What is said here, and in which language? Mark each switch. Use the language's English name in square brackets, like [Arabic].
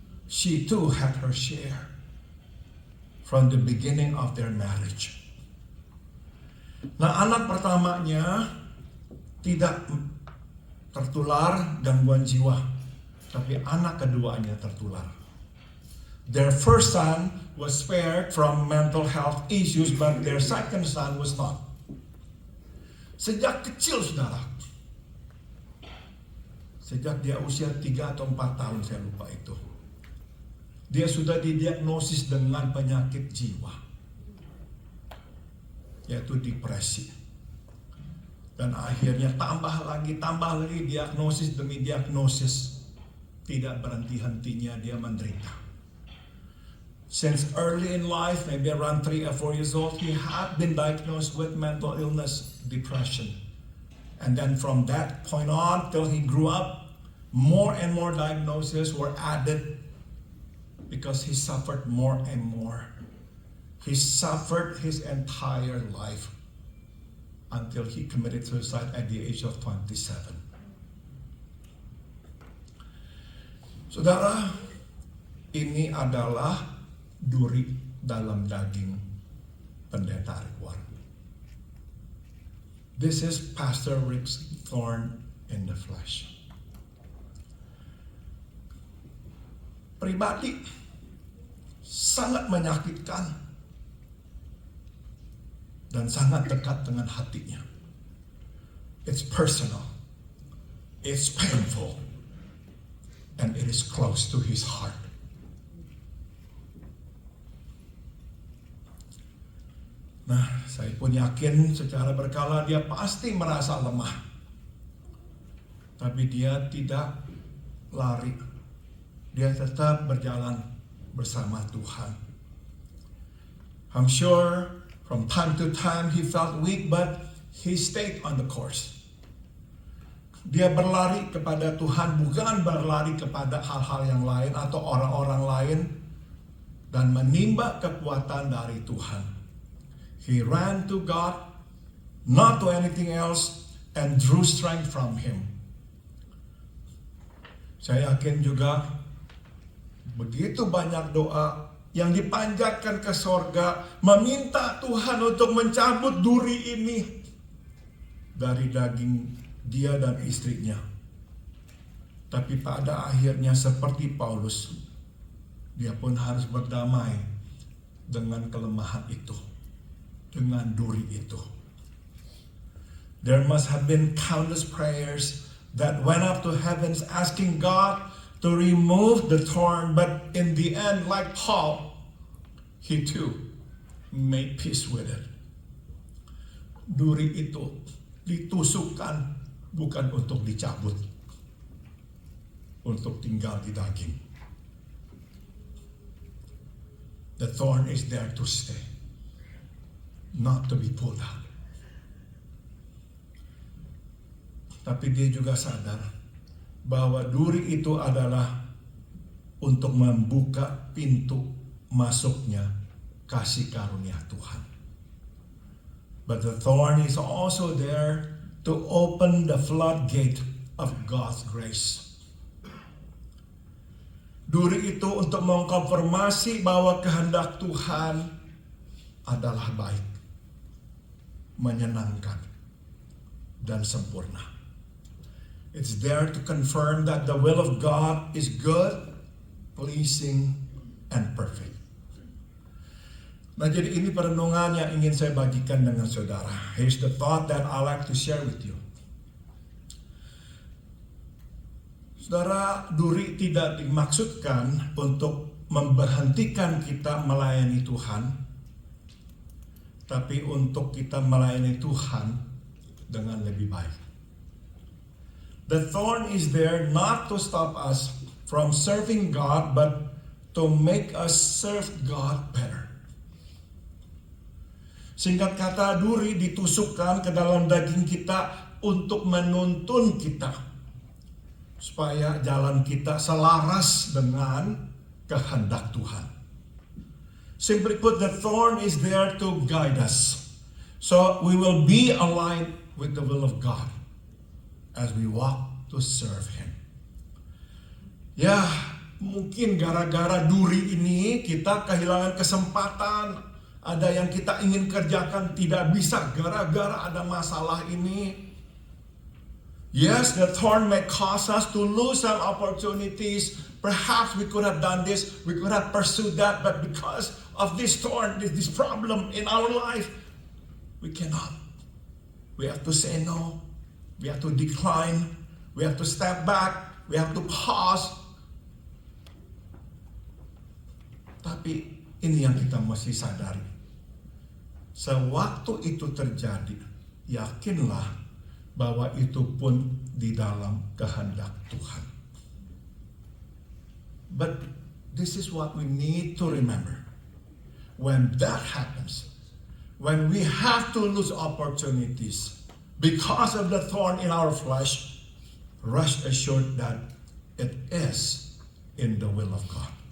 [English] She too had her share from the beginning of their marriage. [Indonesian] Nah, anak pertamanya tidak tertular gangguan jiwa, tapi anak keduanya tertular. [English] Their first son was spared from mental health issues, but their second son was not. [Indonesian] Sejak kecil, saudara, sejak dia usia 3 atau 4 tahun, saya lupa itu, dia sudah didiagnosis dengan penyakit jiwa, yaitu depresi. Dan akhirnya tambah lagi diagnosis demi diagnosis. Tidak berhenti-hentinya dia menderita. [English] Since early in life, maybe around 3 or 4 years old, he had been diagnosed with mental illness, depression. And then from that point on till he grew up, more and more diagnoses were added because he suffered more and more. He suffered his entire life until he committed suicide at the age of 27. [Indonesian] Saudara, ini adalah duri dalam daging pendeta Rick Warren. [English] This is Pastor Rick's thorn in the flesh. [Indonesian] Pribadi, sangat menyakitkan dan sangat dekat dengan hatinya. [English] It's personal, it's painful, and it is close to his heart. [Indonesian] Nah, saya pun yakin secara berkala dia pasti merasa lemah. Tapi dia tidak lari. Dia tetap berjalan bersama Tuhan. [English] I'm sure from time to time he felt weak, but he stayed on the course. [Indonesian] Dia berlari kepada Tuhan, bukan berlari kepada hal-hal yang lain atau orang-orang lain, dan menimba kekuatan dari Tuhan. [English] He ran to God, not to anything else, and drew strength from Him. [Indonesian] Saya yakin juga begitu banyak doa yang dipanjatkan ke sorga, meminta Tuhan untuk mencabut duri ini dari daging dia dan istrinya. Tapi pada akhirnya seperti Paulus, dia pun harus berdamai dengan kelemahan itu, dengan duri itu. [English] There must have been countless prayers that went up to heavens asking God to remove the thorn, but in the end, like Paul, he too made peace with it. [Indonesian] Duri itu ditusukkan bukan untuk dicabut, untuk tinggal di daging. [English] The thorn is there to stay, not to be pulled out. [Indonesian] Tapi dia juga sadar bahwa duri itu adalah untuk membuka pintu masuknya kasih karunia Tuhan. [English] But the thorn is also there to open the floodgate of God's grace. [Indonesian] Duri itu untuk mengkonfirmasi bahwa kehendak Tuhan adalah baik, menyenangkan, dan sempurna. [English] It's there to confirm that the will of God is good, pleasing, and perfect. [Indonesian] Nah, jadi ini perenungan yang ingin saya bagikan dengan saudara. [English] Here's the thought that I like to share with you. [Indonesian] Saudara, duri tidak dimaksudkan untuk memberhentikan kita melayani Tuhan, tapi untuk kita melayani Tuhan dengan lebih baik. [English] The thorn is there not to stop us from serving God, but to make us serve God better. [Indonesian] Singkat kata, duri ditusukkan ke dalam daging kita untuk menuntun kita, supaya jalan kita selaras dengan kehendak Tuhan. [English] Simply put, the thorn is there to guide us, so we will be aligned with the will of God as we walk to serve Him. [Indonesian] Ya, mungkin gara-gara duri ini kita kehilangan kesempatan. Ada yang kita ingin kerjakan tidak bisa gara-gara ada masalah ini. [English] Yes, the thorn may cause us to lose some opportunities. Perhaps we could have done this, we could have pursued that, but because of this thorn, this problem in our life, we cannot. We have to say no. We have to decline. We have to step back. We have to pause. [Indonesian] Tapi ini yang kita mesti sadari. Sewaktu itu terjadi, yakinlah bahwa itu pun di dalam kehendak Tuhan. [English] But this is what we need to remember. When that happens, when we have to lose opportunities because of the thorn in our flesh, rest assured that it is in the will of God.